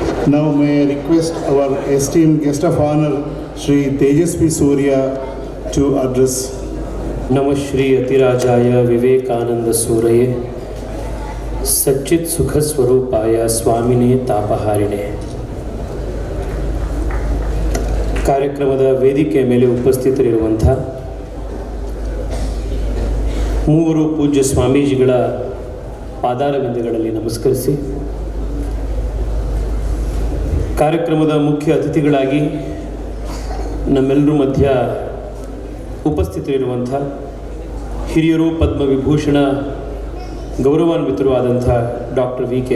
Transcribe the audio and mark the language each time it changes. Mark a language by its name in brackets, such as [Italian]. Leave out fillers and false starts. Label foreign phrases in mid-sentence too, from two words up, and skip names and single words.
[English] Now may I request our esteemed guest of honor, Shri Tejasvi Surya, to address. [Sanskrit] नमः श्री अतिराजाय विवेकानंद सूरये सच्चित सुख स्वरूपाय स्वामिने तापहारिणे. [Kannada] ಕಾರ್ಯಕ್ರಮದ ವೇದಿಕೆ ಮೇಲೆ ಉಪಸ್ಥಿತರಿರುವಂಥ ಮೂವರು ಪೂಜ್ಯ ಸ್ವಾಮೀಜಿಗಳ ಪಾದಾರವಿಂದಗಳಲ್ಲಿ ನಮಸ್ಕರಿಸಿ, ಕಾರ್ಯಕ್ರಮದ ಮುಖ್ಯ ಅತಿಥಿಗಳಾಗಿ ನಮ್ಮೆಲ್ಲರ ಮಧ್ಯ ಉಪಸ್ಥಿತರಿರುವಂಥ ಹಿರಿಯರು, ಪದ್ಮವಿಭೂಷಣ ಗೌರವಾನ್ವಿತರು ಆದಂಥ ಡಾಕ್ಟರ್ ವಿ.ಕೆ.